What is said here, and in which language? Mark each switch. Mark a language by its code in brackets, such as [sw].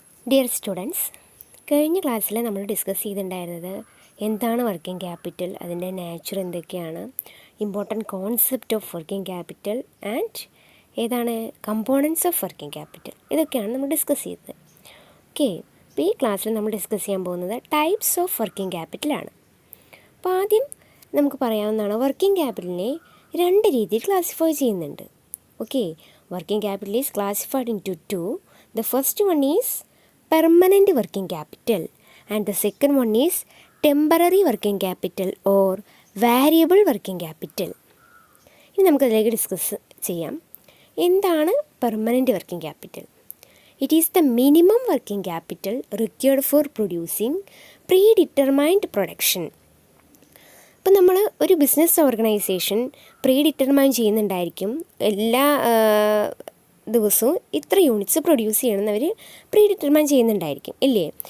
[ml] Dear students, കഴിഞ്ഞ ക്ലാസ്സിൽ നമ്മൾ ഡിസ്കസ് ചെയ്തിട്ടുണ്ടായിരുന്നത് എന്താണ് വർക്കിംഗ് ക്യാപിറ്റൽ, അതിൻ്റെ നേച്ചർ എന്തൊക്കെയാണ്, [en] important concept of working capital and [ml] ഏതാണ് [en] components of working capital, [ml] ഇതൊക്കെയാണ് നമ്മൾ ഡിസ്കസ് ചെയ്തത്. ഓക്കെ, അപ്പോൾ ഈ ക്ലാസ്സിൽ നമ്മൾ ഡിസ്കസ് ചെയ്യാൻ പോകുന്നത് ടൈപ്സ് ഓഫ് വർക്കിംഗ് ക്യാപിറ്റലാണ്. അപ്പോൾ ആദ്യം നമുക്ക് പറയാവുന്നതാണ്, വർക്കിംഗ് ക്യാപിറ്റലിനെ രണ്ട് രീതിയിൽ ക്ലാസിഫൈ ചെയ്യുന്നുണ്ട്. [en] Okay, working capital is classified in two. The first one is permanent working capital and the second one is temporary working capital or variable working capital. [ml] ഇനി നമുക്കതിലേക്ക് discuss ചെയ്യാം. എന്താണ് permanent working capital? [en] It is the minimum working capital required for producing predetermined production. [ml] ഇപ്പം നമ്മൾ ഒരു business organisation pre determine ചെയ്യുന്നുണ്ടായിരിക്കും, എല്ലാ ദിവസവും ഇത്ര യൂണിറ്റ്സ് പ്രൊഡ്യൂസ് ചെയ്യണമെന്ന് അവർ പ്രീ ഡിറ്റർമൈൻ ചെയ്യുന്നുണ്ടായിരിക്കും, ഇല്ലേ?